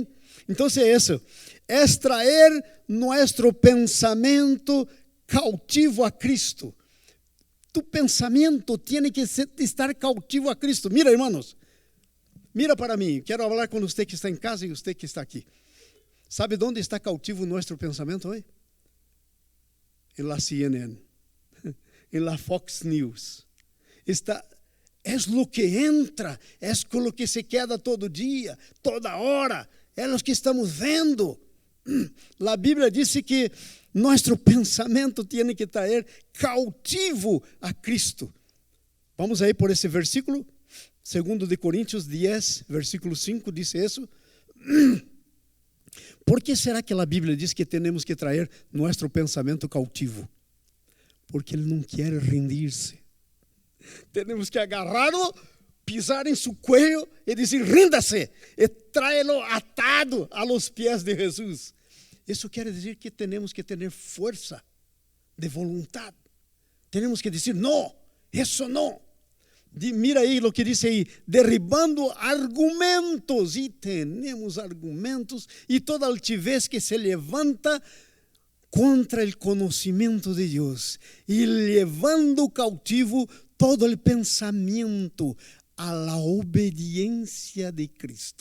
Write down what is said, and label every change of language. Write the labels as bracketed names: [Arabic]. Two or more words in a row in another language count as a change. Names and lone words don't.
[Portuguese] Então, é isso, é trazer nosso pensamento cautivo a Cristo. Tu pensamento tem que estar cautivo a Cristo. Mira, irmãos, mira para mim. Quero falar com você que está em casa e você que está aqui. ¿Sabe onde está cautivo nosso pensamento hoje? Em la CNN, em la Fox News. É o que entra, é o que se queda todo dia, toda hora. É o que estamos vendo. A Bíblia diz que nosso pensamento tem que estar cautivo a Cristo. Vamos aí por esse versículo, 2 de Coríntios 10, versículo 5, diz isso. Por que será que a Bíblia diz que temos que trazer nosso pensamento cautivo? Porque Ele não quer rendir-se. Temos que agarrá-lo, pisar em seu cuello e dizer: rinda-se, e [Spanish] tráelo atado a los [Portuguese] pés de Jesus. Isso quer dizer que temos que ter força de vontade. Temos que dizer: não, isso não. Mira aí o que diz aí: derribando argumentos. E temos argumentos e toda altivez que se levanta contra o conhecimento de Deus, e levando cautivo todo o pensamento a la obediência de Cristo.